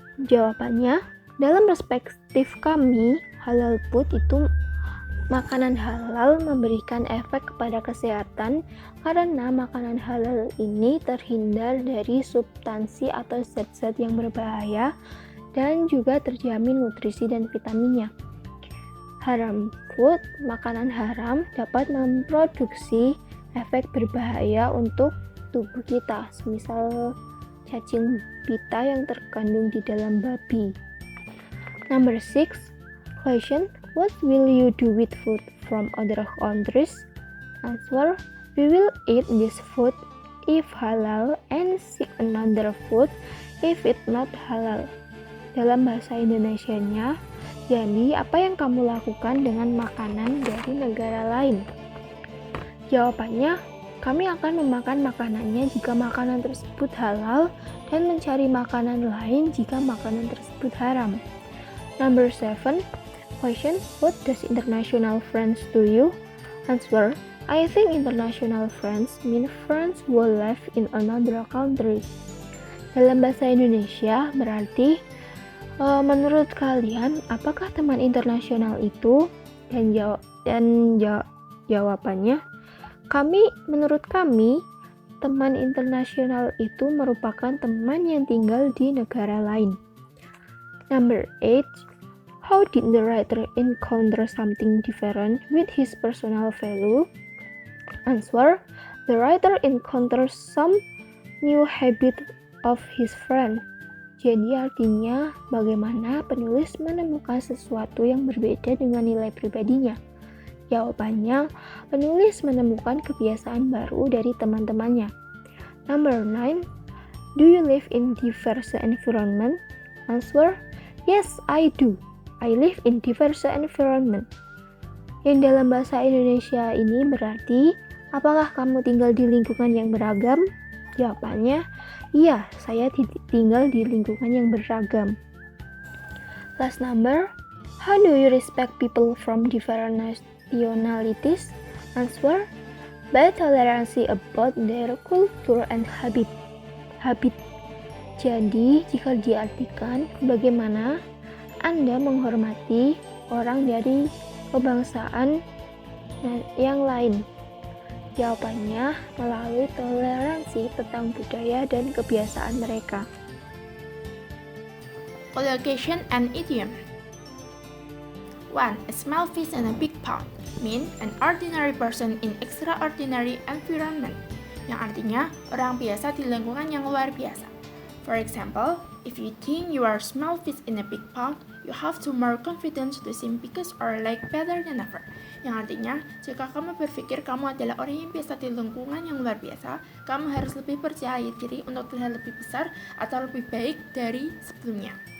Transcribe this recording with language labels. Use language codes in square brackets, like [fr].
[id] Jawabannya, dalam perspektif kami, [en] halal food [id] itu makanan halal memberikan efek kepada kesehatan karena makanan halal ini terhindar dari substansi atau zat-zat yang berbahaya dan juga terjamin nutrisi dan vitaminnya. [en] Haram food, [id] makanan haram, dapat memproduksi efek berbahaya untuk tubuh kita, misal cacing pita yang terkandung di dalam babi. [en] Number 6 question, what will you do with food from other countries? Answer, we will eat this food if halal and seek another food if it not halal. [id] Dalam bahasa Indonesianya, jadi apa yang kamu lakukan dengan makanan dari negara lain? Jawabannya, kami akan memakan makanannya jika makanan tersebut halal dan mencari makanan lain jika makanan tersebut haram. [en] Number 7 question, what does international friends to you? Answer, I think international friends mean friends who live in another country. [id] Dalam bahasa Indonesia berarti menurut kalian apakah teman internasional itu? Jawabannya, menurut kami teman internasional itu merupakan teman yang tinggal di negara lain. [en] Number 8 how did the writer encounter something different with his personal value? Answer, the writer encounters some new habit of his friend. [id] Jadi artinya bagaimana penulis menemukan sesuatu yang berbeda dengan nilai pribadinya. Jawabannya, penulis menemukan kebiasaan baru dari teman-temannya. [en] Number 9, do you live in diverse environment? Answer, yes, I do. I live in diverse environment. [id] Yang dalam bahasa Indonesia ini berarti, apakah kamu tinggal di lingkungan yang beragam? Jawabannya, iya, saya tinggal di lingkungan yang beragam. [en] Last number, how do you respect people from different nationalities? Answer, by tolerancy about their culture and habit. [id] Jadi, jika diartikan bagaimana Anda menghormati orang dari kebangsaan yang lain. Jawabannya melalui toleransi tentang budaya dan kebiasaan mereka. [en] Collocation and idiom. 1. A small fish in a big pond mean an ordinary person in extraordinary environment, [id] yang artinya orang biasa di lingkungan yang luar biasa. [en] For example, if you think you are a small fish in a big pond, you have to more confidence to seem biggest or like better than ever. [id] Yang artinya, jika kamu berpikir kamu adalah orang yang biasa di lingkungan yang luar biasa, kamu harus lebih percaya diri untuk terlihat lebih besar atau lebih baik dari sebelumnya.